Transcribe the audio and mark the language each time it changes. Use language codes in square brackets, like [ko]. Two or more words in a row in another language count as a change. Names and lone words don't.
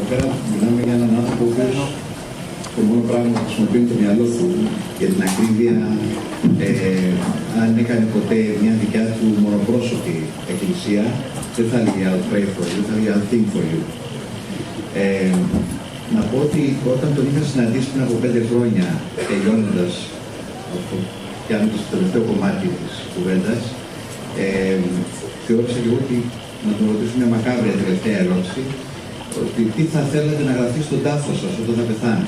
[el] πέρα μιλάμε για έναν άνθρωπο ο οποίος το μόνο πράγμα που χρησιμοποιεί το μυαλό του για την ακρίβεια, αν έκανε ποτέ μια δικιά του μονοπρόσωπη εκκλησία, δεν θα έλεγε [en] I'll pray for you, [el] θα έλεγε [en] I'll think for you. [el] Να πω ότι όταν τον είχα συναντήσει πριν από 5 χρόνια, τελειώνοντας, πιάνοντας το τελευταίο κομμάτι της κουβέντας, θεώρησα και εγώ ότι να τον ρωτήσω μια μακάβρια τελευταία ερώτηση, ότι τι θα θέλατε να γραφτεί στον τάφο σας όταν θα πεθάνετε.